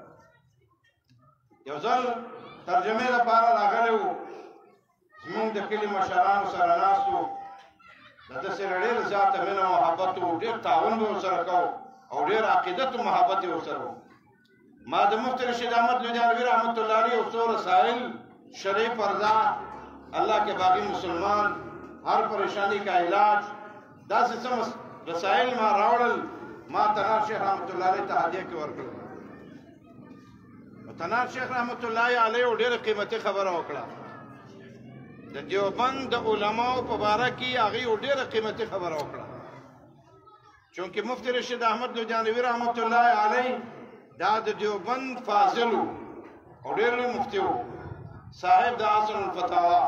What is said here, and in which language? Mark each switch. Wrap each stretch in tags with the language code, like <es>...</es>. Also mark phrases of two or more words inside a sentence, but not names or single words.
<ps>یو ځل ترجمې لپاره راغلی وو زمونږ د کلي مشرانو سره ناست وو د ده سره ډېر زیاته مینه محبت وو ډېر تعاون به ورسره کوو او ډېر عقیدت و محبت یې ورسره وو. ما د مفتي رشید احمد لودیانوي</ps> <ar>رحمت الله علیه</ar> <ps>یو څو رسائل شرعي پرده الله کے باقی مسلمان هر پریشانی کا علاج داسې څه رسائل ما راوړل ما تنار شیخ</ps> <ar>رحمت الله علیه</ar> <ps>ته هدیه کې ورکړل. تنار شیخ</ps> <ar>رحمت الله علیه</ar> <ps>ډېره قیمتي خبره وکړه د دیوبند د علماو په باره کې هغې ډېره قیمتي خبره وکړه چونکې مفتي رشید احمد لودیانوي</ps> <ar>رحمت الله علیه</ar> <ps>دا د دیوبند فاضل و او ډېر لوی مفتي و صاحب د حسن الفتاوا.</ps>